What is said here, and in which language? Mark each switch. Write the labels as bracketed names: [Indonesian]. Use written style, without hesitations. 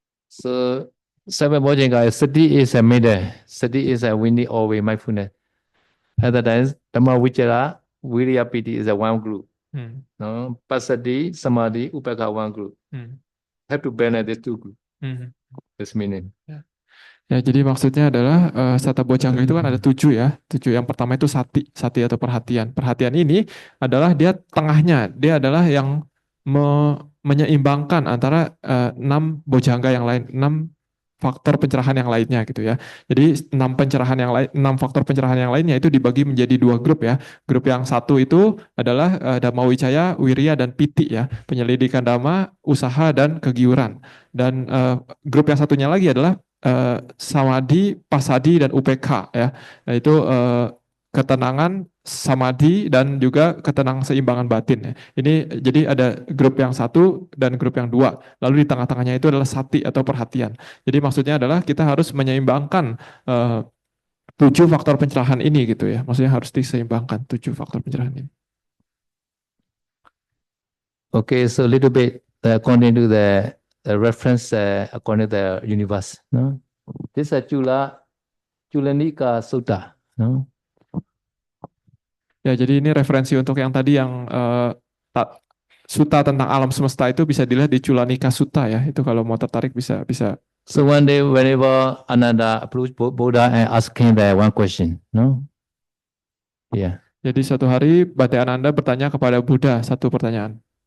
[English] So Seven Bojjhanga, Sati is a middle. Sati is a winning always mindfulness. At that time, Dhamma Vichara, Virya Piti is a one group. No, Passaddhi, Samadhi, Upekha one group. Have to balance the two groups. This meaning. [Indonesian] Ya, jadi maksudnya adalah Satta Bojjhanga itu kan ada 7 ya. 7 yang pertama itu sati atau perhatian. Perhatian ini adalah dia tengahnya, dia adalah yang menyeimbangkan antara 6 bojjhanga yang lain, 6 faktor pencerahan yang lainnya gitu ya. Jadi 6 pencerahan yang lain, 6 faktor pencerahan yang lainnya itu dibagi menjadi 2 grup ya. Grup yang satu itu adalah Dhamma Wicaya, Wirya dan Piti ya. Penyelidikan dhamma, usaha dan kegiuran. Dan grup yang satunya lagi adalah samadhi, pasadi dan UPK ya. Nah, itu ketenangan, samadhi dan juga ketenangan seimbangan batin ya. Ini jadi ada grup yang satu dan grup yang 2. Lalu di tengah-tengahnya itu adalah sati atau perhatian. Jadi maksudnya adalah kita harus menyeimbangkan 7 faktor pencerahan ini gitu ya. Maksudnya harus diseimbangkan 7 faktor pencerahan ini. [English] Okay, so a little bit according to the reference according to the universe. No, this is Chulanika Sutta. No. [Indonesian] Ya, jadi ini referensi untuk yang tadi yang Sutta tentang alam semesta itu bisa dilihat di Chulanika Sutta ya. Itu kalau mau tertarik bisa. [English] So one day, whenever Ananda approached Buddha and asked him that one question, no? Yeah. [Indonesian] Jadi suatu hari Bhante Ananda bertanya kepada Buddha satu pertanyaan.